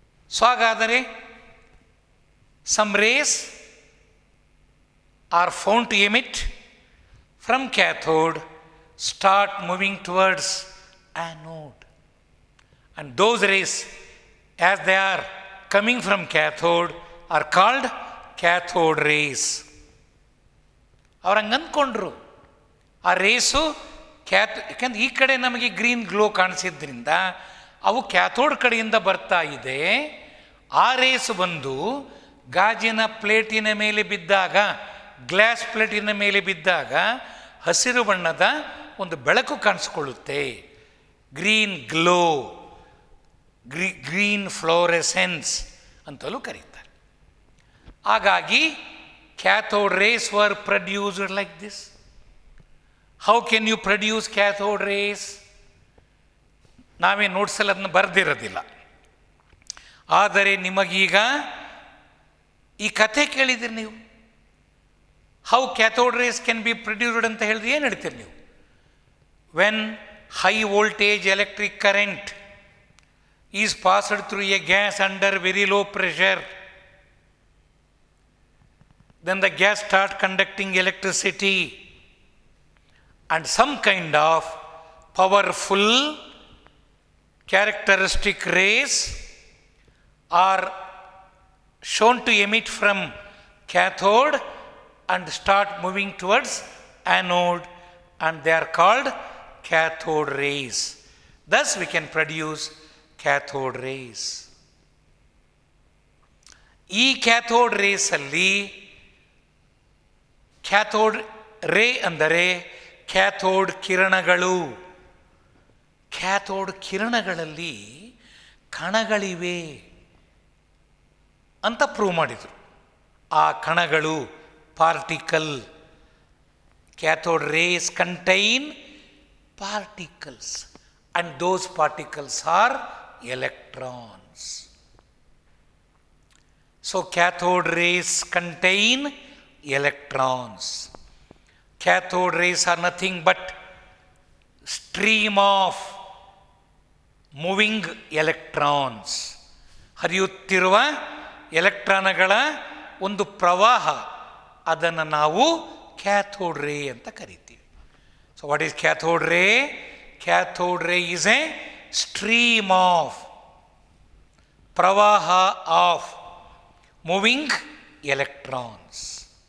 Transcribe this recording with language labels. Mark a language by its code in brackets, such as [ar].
[kn] So ಹಾಗಾದರೆ [en] some rays are found to emit from cathode, start moving towards anode, and those rays as they are coming from cathode are called cathode rays. [kn] ಅವ್ರು ಹಂಗೆ ಅಂದ್ಕೊಂಡ್ರು ಆ race ಯಾಕಂದ್ರೆ ಈ ಕಡೆ ನಮಗೆ ಗ್ರೀನ್ ಗ್ಲೋ ಕಾಣಿಸಿದ್ರಿಂದ ಅವು ಕ್ಯಾಥೋಡ್ ಕಡೆಯಿಂದ ಬರ್ತಾ ಇದೆ. ಆ ರೇಸ್ ಬಂದು ಗಾಜಿನ ಪ್ಲೇಟಿನ ಮೇಲೆ ಬಿದ್ದಾಗ, ಗ್ಲಾಸ್ ಪ್ಲೇಟಿನ ಮೇಲೆ ಬಿದ್ದಾಗ ಹಸಿರು ಬಣ್ಣದ ಒಂದು ಬೆಳಕು ಕಾಣಿಸ್ಕೊಳ್ಳುತ್ತೆ, ಗ್ರೀನ್ ಗ್ಲೋ, ಗ್ರೀನ್ ಫ್ಲೋರೆಸೆನ್ಸ್ ಅಂತಲೂ ಕರೀತಾರೆ. [en] ಹಾಗಾಗಿ cathode rays were produced like this. How can you produce cathode rays? [kn] ನಾವೇ ನೋಟ್ಸಲ್ಲಿ ಅದನ್ನು ಬರೆದಿರೋದಿಲ್ಲ. ಆದರೆ ನಿಮಗೀಗ ಈ ಕಥೆ ಕೇಳಿದಿರಿ ನೀವು, [en] how cathode rays can be produced [kn] ಅಂತ ಹೇಳಿದ್ರೆ ಏನು ಹೇಳ್ತೀರಿ ನೀವು? [en] When high voltage electric current is passed through a gas under very low pressure, then the gas start conducting electricity, and some kind of powerful characteristic rays are shown to emit from cathode and start moving towards anode, and they are called cathode rays. Thus we can produce cathode rays. [kn] ಈ cathode ರೇಸಲ್ಲಿ cathode ರೇ ಅಂದರೆ cathode ಕಿರಣಗಳು. Cathode ಕಿರಣಗಳಲ್ಲಿ ಕಣಗಳಿವೆ ಅಂತ prove ಮಾಡಿದರು. ಆ ಕಣಗಳು particle. [en] Cathode rays contain particles and those particles are electrons. So cathode rays contain electrons. Cathode rays are nothing but stream of moving electrons, [kn] ಹರಿಯುತ್ತಿರುವ ಎಲೆಕ್ಟ್ರಾನ್ಗಳ ಒಂದು ಪ್ರವಾಹ, ಅದನ್ನು ನಾವು ಕ್ಯಾಥೋಡ್ ರೇ ಅಂತ ಕರಿತೀವಿ. [en] So what is cathode ray? Cathode ray is a stream of, ಪ್ರವಾಹ of moving electrons.